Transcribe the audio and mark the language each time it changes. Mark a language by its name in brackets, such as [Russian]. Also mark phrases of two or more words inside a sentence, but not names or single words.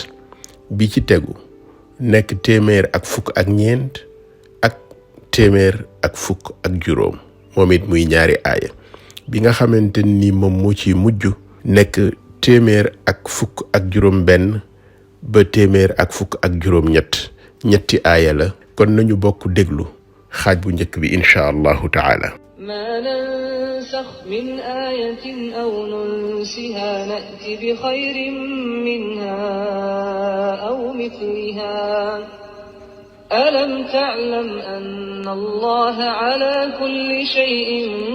[Wolof] bi ci tegu nekk 114 ak 115 moom it muy ñaari aaya. bi nga xamante ni moom moo ci mujj nekk 115 ba 123 ñetti aaya la. kon nañu bokk déglu xaaj bu njëkk bi [Arabic] إن شاء الله تعالى. ما ننسخ من آية أو ننسها نأت بخير منها أو مثلها ألم تعلم أن الله على كل شيء